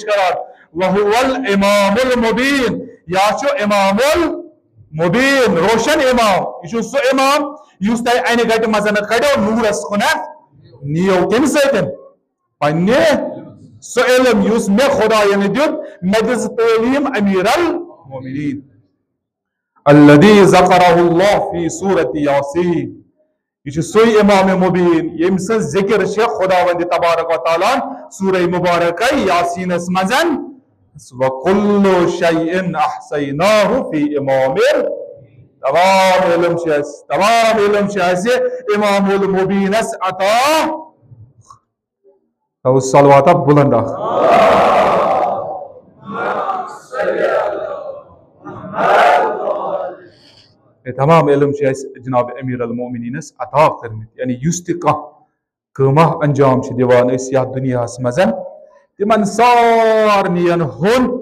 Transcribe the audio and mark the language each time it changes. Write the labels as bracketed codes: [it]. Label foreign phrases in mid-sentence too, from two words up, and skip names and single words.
[ks] करार [ar] وهو الإمام المبين يا الإمام المبين [ks] रोशन इमाम यह सो इमाम युस तय अन गट मजन कड़ो नूरस कुन नियो कम सन्ने सो इल्म युस मे खुदायन दित मे दिस तालीम [ar] أمير المؤمنين الذي ذكره الله في سورة ياسين [ks] यह सो इमाम मुबीन यम सं जिक्र खुदावंद [ar] تبارك وتعالى [ks] सूरह मुबारक यासीनस मजन [ar] وكل شيء أحصيناه في إمام [ks] तमाम इल्म इमामुल मुबीनस अता तो सलवात बुलंद तमाम इल्म जनाब अमीर अल मोमिनीनस अता करमित यानी युस त कमा अंजाम दिवान या दुनिया मजन तिमन सारनियन हुन